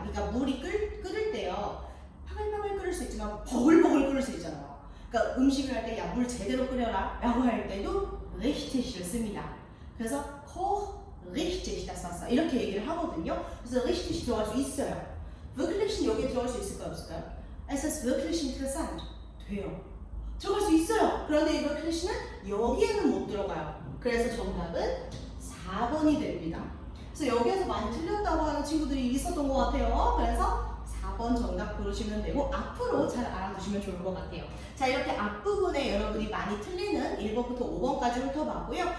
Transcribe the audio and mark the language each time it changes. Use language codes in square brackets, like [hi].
[ko] 그러니까 물이 끓을 때요. 파글파글 끓을 수 있지만 버글버글 끓을 수 있잖아요. 그러니까 음식을 할 때 야 물 제대로 끓여라 라고 할 때도 richtig을 씁니다. 그래서 [de] koch richtig das Wasser [ko] 이렇게 얘기를 하거든요. 그래서 richtig 들어갈 수 있어요. wirklich는 여기에 들어갈 수 있을까요? 없을까요? [de] Es ist wirklich interessant 돼요. [ko] 들어갈 수 있어요. 그런데 이 wirklich는 여기에는 못 들어가요. 그래서 정답은 4번이 됩니다. 그래서 여기에서 많이 틀렸다고 하는 친구들이 있었던 것 같아요. 그래서 4번 정답 고르시면 되고 앞으로 잘 알아두시면 좋을 것 같아요. 자, 이렇게 앞부분에 여러분이 많이 틀리는 1번부터 5번까지 훑어봤고요.